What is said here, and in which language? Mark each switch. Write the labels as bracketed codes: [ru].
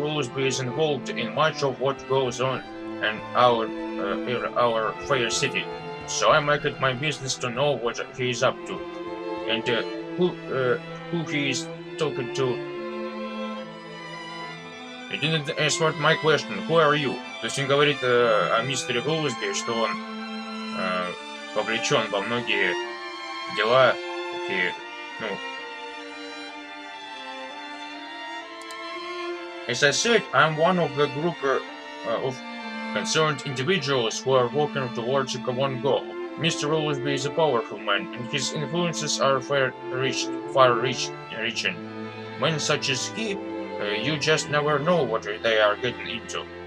[en] Woolsby is involved in much of what goes on in our fair city. So I make it my business to know what he is up to, and who he is talking to. You didn't answer my question. Who are you? [ru] То есть он говорит о мистере Woolsby, что он вовлечен во многие дела, такие, ну. [en] As I said, I'm one of the group of concerned individuals who are working towards a common goal. Mr. Woolsby is a powerful man, and his influences are far-reaching. Men such as he, you just never know what they are getting into.